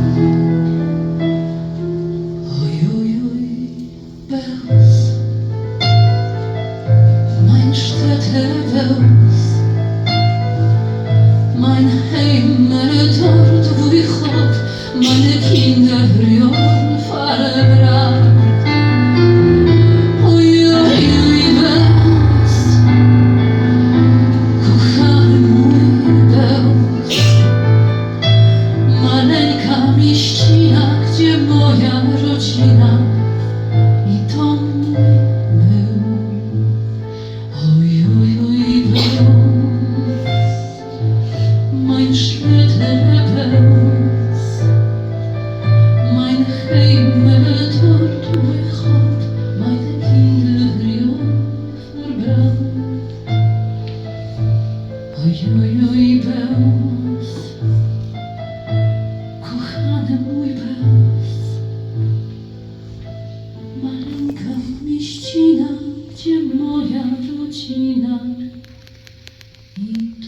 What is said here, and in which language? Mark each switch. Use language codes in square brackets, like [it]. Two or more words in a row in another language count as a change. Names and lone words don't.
[de] Ui, ui, ui, Wels, mein Städte Wels, mein Heimat, dort wo ich hab meine Kinder verbracht. Ui, ui, ui, Wels, [pl] kochany mój Wels, maleńka mieścina, gdzie moja rodzina i dom mój był. Ui, ui, ui, [de] Wels, mein Städte Wels, mein Heimat, dort wo ich hab meine Kinder verbracht. Ui, ui, ui, Wels, [pl] kochany mój Wels, maleńka mieścina, gdzie moja rodzina i